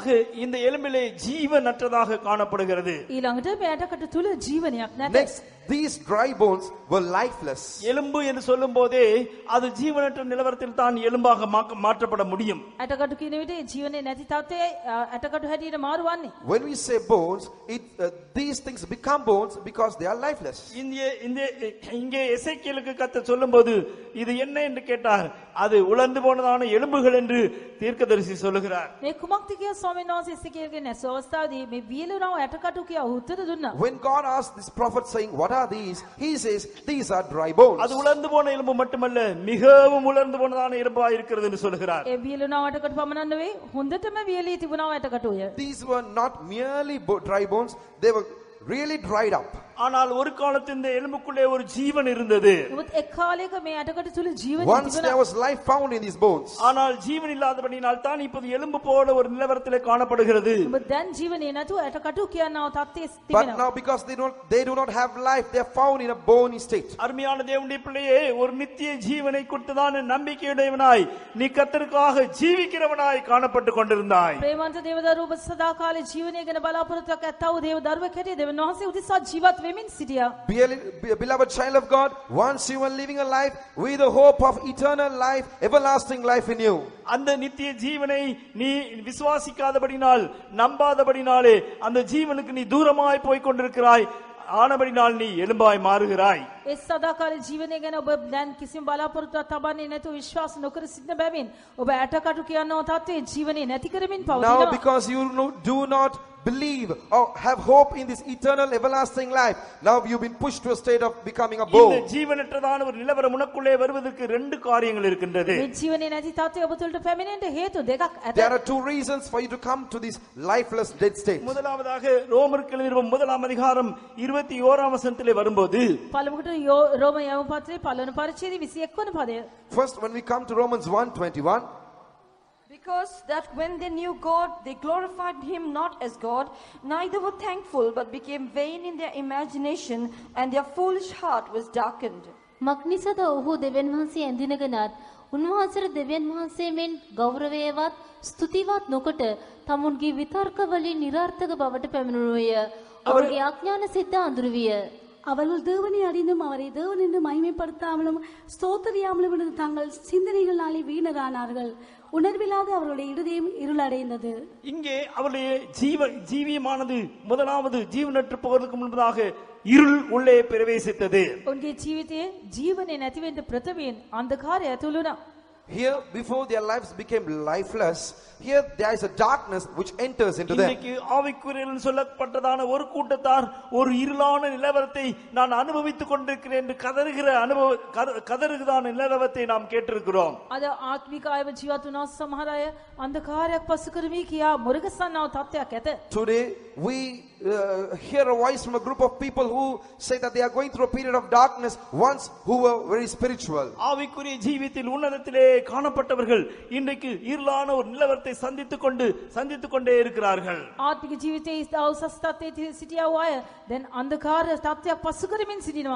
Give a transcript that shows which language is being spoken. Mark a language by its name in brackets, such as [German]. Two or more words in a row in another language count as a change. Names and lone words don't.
[Tamil] அடுத்ததாக இந்த எலும்பிலே ஜீவனற்றதாக காணப்படுகிறது. [Sinhala] ඊළඟට මේ ඇටකටු තුල ජීවනයක් නැත. [English] Next, these dry bones were lifeless. [Tamil] எலும்பு என்று சொல்லும் போதே அது ஜீவனற்ற நிலவரத்தில் தான் எலும்பாக மாற்றப்பட முடியும். [Sinhala] ඇටකටු කියන විට ජීවනේ නැති තත්ත්වයේ ඇටකටු හැටියට මාරු වන්නේ. [English] When we say bones, these things become bones because they are lifeless. [Tamil] இங்கே எசேக்கியேலுக்கு கர்த்தர் சொல்லும்போது இது என்ன என்று கேட்டார். அது உலர்ந்து போனதான எலும்புகள் என்று தீர்க்கதரிசி சொல்லுகிறார். [Sinhala] මේ කුමක්ද කියා ස්වාමීන් වහන්සේ එසේකියේල්ගේ නැස අවස්ථාවේදී මේ වියලුණව ඇටකටු කියා උත්තර දුන්නා. [English] When God asked this prophet saying, what are these? He says, these are dry bones. [Tamil] அது உலர்ந்து போன எலும்பு மட்டுமல்ல, மிகவும் உலர்ந்து போனதான எலும்பா இருக்கிறது என்று சொல்லுகிறார். [Sinhala] ඒ වියලුණව ඇටකටු පමණක් නෙවෙයි, හොඳටම වියලී තිබුණව ඇටකටුය. [English] These were not merely dry bones, they were really dried up. [Tamil] ஆனால் ஒரு காலத்தில் இந்த எலும்புக்குள்ளே ஒரு ஜீவன் இருந்தது. [Sinhala] නමුත් එක් කාලයක මේ ඇටකටු තුල ජීවනය [English] Once there was life found in these bones. [Tamil] ஆனால் ஜீவன் இல்லாதபடியால் தான் இப்போது எலும்பு போல ஒரு நிலவரத்திலே காணப்படுகிறது. [Sinhala] නමුත් දැන් ජීවනය නැතුව ඇටකටු කියනව තත්ත්වයේ [English] But [Sinhala] තිබෙනවා. [English] now because they do not have life, they are found in a bony state. [Tamil] அருமையான தேவனுடைய பிள்ளையே, ஒரு நித்திய ஜீவனை குறித்துதான் நம்பிக்கையுடையவனாய் நீ கர்த்தருக்காக ஜீவிக்கிறவனாய் காணப்பட்டு கொண்டிருந்தாய். [Sinhala] ප්‍රේමන්ත දේවදරුව ඔබ සදාකාලේ ජීවනය ගැන බලාපොරොත්තුවක් ඇත්තව දේවදරුවෙක් හැටියට දෙවියන් වහන්සේ උදෙසා ජීවත් වෙමින් සිටියා. [English] Beloved child of God, once you were living a life with the hope of eternal life, everlasting life in you. [Tamil] அந்த நித்திய ஜீவனை நீ விசுவாசிக்காதபடினால், நம்பாதபடினாலே அந்த ஜீவனுக்கு நீ தூரமாய் போய் கொண்டிருக்கிறாய். ஆனபடினால் நீ எலும்பாய் மாறுகிறாய். [Sinhala] ඒ සදාකාලේ ජීවනය ගැන ඔබ දැන් කිසිම බලාපොරොත්තුවක් තබන්නේ නැතුව විශ්වාස නොකර සිටින බැවින් ඔබ ඇටකටු කියනව තත්ත්වයේ ජීවනය නැති කරමින් [English] Now [Sinhala] පවතිනවා. [English] because you do not believe or have hope in this eternal everlasting life, now you've been pushed to a state of becoming a [Tamil] இந்த [English] bone. [Tamil] ஜீவனற்றதான ஒரு நிலவரம் உனக்குள்ளே வருவதற்கு ரெண்டு காரியங்கள் இருக்கின்றது. [Sinhala] මේ ජීවනය නැති තත්ත්වය ඔබ තුළට පැමිණෙන්න හේතු දෙකක් ඇත. [English] There are two reasons for you to come to this lifeless dead state. [Tamil] முதலாவதாக ரோமருக்கு எழுதிய 1ஆம் அதிகாரம் 21ஆம் வசனத்திலே வரும்போது, [Sinhala] පළමුවට රෝම යවපු පත්‍රයේ පළවෙනි පරිච්ඡේදයේ 21 වන පදය. [English] First, when we come to Romans 1:21, Because that when they knew God, they glorified him not as God, neither were thankful, but became vain in their imagination, and their foolish heart was darkened. [Sinhala] මක්නිසද ඔහු දෙවියන් වහන්සේ ඇඳිනගෙනත් උන්වහන්සේට දෙවියන් වහන්සේ මෙන් ගෞරවයවත් ස්තුතිවත් නොකොට තමුන්ගේ විතර්ක වලින් නිර්ාර්ථක බවට පැමිණුණෝය. அவருடைய අඥාන සිත අඳුරු විය. [Tamil] அவர்கள் தேவனை அறிந்தும் அவரை தேவன் என்று மகிமைப்படுத்தாமலும் ஸ்தோத்திரியாமலும் இருந்த தங்கள் சிந்தனைகளாலே வீணரானார்கள். உணர்வில்லாத அவருடைய இருதயம் இருளடைந்தது. இங்கே அவருடைய ஜீவியமானது முதலாவது ஜீவனற்று போவதற்கு முன்பதாக இருள் உள்ளே பிரவேசித்தது. [Sinhala] උන්ගේ ජීවිතයේ ජීවනය නැති වෙන්න ප්‍රථමයෙන් අන්ධකාරය ඇතුළු වුණා. [English] here before their lives became lifeless, here there is a darkness which enters into them. [Tamil] இன்னைக்கு ஆவிக்குரியர்கள் சொல்லப்பட்டதான ஒரு கூட்டத்தார் ஒரு இருளான நிலவரத்தை நான் அனுபவித்துக் கொண்டிருக்கிறேன் என்று கதறுகிறதான நிலவரத்தை நாம் கேட்டிருக்கிறோம். [Sinhala] අද ආත්මික අයව ජීවත් වුණා සමහර අය අන්ධකාරයක් පසු කරමි කියා මුරගසන්නව තත්ත්වයක් ඇත. [English] Today we hear a voice from a group of people who say that they are going through a period of darkness, once who were very spiritual. [Tamil] ஆவிக்குரிய ஜீவியத்தில் உன்னதத்திலே காணப்பட்டவர்கள் இன்றைக்கு இருளான ஒரு நிலவரத்தை சந்தித்துக் கொண்டே இருக்கிறார்கள். [Sinhala] ආත්මික ජීවිතයේ උසස් තත්ත්වයේ සිටියා වූ අය දැන් අන්ධකාර තත්ත්වයක් පසු කරමින් සිටිනවා.